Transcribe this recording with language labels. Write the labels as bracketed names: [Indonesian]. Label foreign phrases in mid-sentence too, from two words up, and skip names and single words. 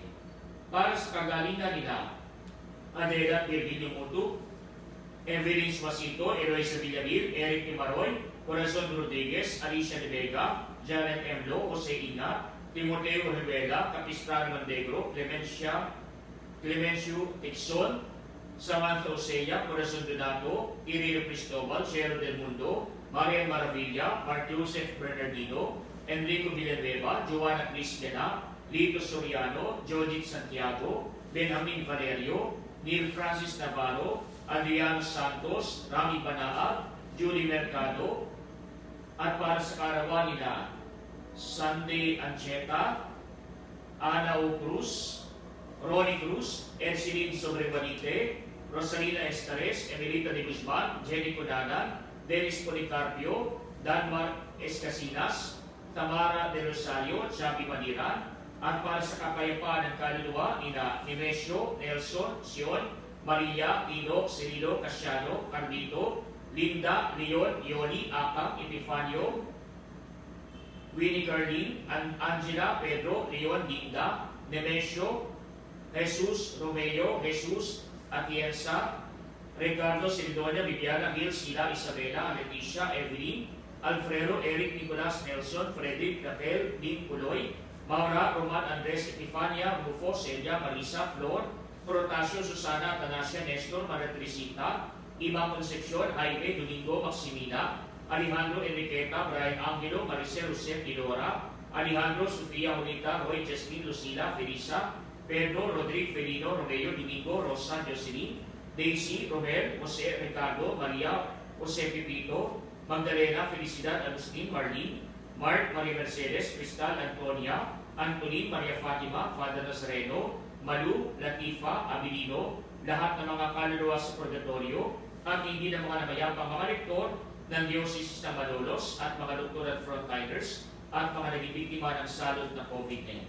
[Filipino] Para sa kagalingan nila, Adela Virgilio Mutu, Evelyn Suasito, Eloisa Villamil, Eric Imaroy, Corazon Rodriguez, Alicia De Vega, Janet M. Lo, Jose Ina, Timoteo Rivera, Capistrano Mandegro, Clemencio Tixon, Samantha Osea, Corazon Donato, Irino Cristobal, Cheryl Del Mundo, Marian Maravilla, Mark Joseph Bernardino, Enrico Villanueva, Joanna Cristiana, Lito Soriano, Jojit Santiago, Benjamin Valerio, Neil Francis Navarro, Adriano Santos, Rami Banaag, Julie Mercado, at para sa karawan nila, Sunday Ancheta, Ana O. Cruz, Ronnie Cruz, Edsilin Sobrebanite, Rosalina Estares, Emilita de Guzman, Jenny Codanan, Dennis Policarpio, Danmar Escasinas, Tamara de Rosario, Chabi Maniran, at para sa kapayapaan ng kaluluwa nina Nemesio, Nelson, Sion, Maria, Tino, Cirilo, Casiano, Carlito, Linda, Leon, Yoli, Akang, Epifanio, Winnie Carlin, Angela, Pedro, Leon, Linda, Nemesio, Jesus, Romeo, Jesus, Atienza, Ricardo, Sildonia, Viviana, Gil, Sila, Isabela, Leticia, Evelyn, Alfredo, Eric, Nicolas, Nelson, Frederick, Raquel, Dean, Puloy, Maura, Roman, Andres, Epifania, Rufo, Celia, Marisa, Flor, Protasio, Susana, Tanasia, Nestor, Maria Teresita, Ima Concepcion, Jaime, Domingo, Maximina, Alejandro, Enriqueta, Brian Angelo, Maricel, Jose, Tidora, Alejandro, Sofia, Julita, Roy, Jasmine, Lucila, Felisa, Pedro, Rodrigo, Felino, Romeo, Domingo, Rosa, Jocelyn, Daisy, Romel, Jose, Ricardo, Maria, Jose Pipito, Magdalena, Felicidad, Agustin, Marlene, Mark, Maria Mercedes, Cristal, Antonia, Antonin, Maria Fatima, Father Nazareno, Malu, Latifa, Abilino, lahat ng mga kaluluwa sa purgatorio, at hindi ng mga namayapang mga rektor ng Diocese ng Malolos at mga doktor at frontliners at mga naging biktima ng salot na COVID-19.